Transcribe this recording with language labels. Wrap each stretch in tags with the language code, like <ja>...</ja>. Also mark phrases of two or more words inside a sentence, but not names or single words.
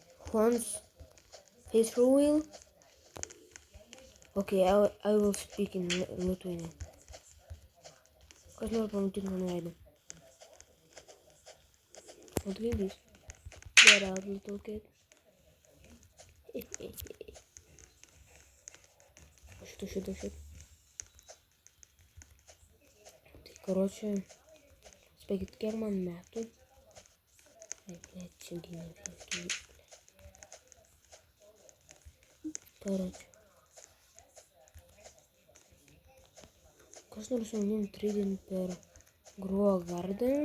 <en>Once face reveal. Okay, I will speak in Lithuanian.</en> <lt>Kas nori pamatyti mano veidą?</lt> <en>What do this? Get out, little kid. Shit.</en> <lt>Tai, karočią, spėkit, kiek man metų? Čia gimė. Karočią. Kas nori su manim tradint per Grow Garden?</lt>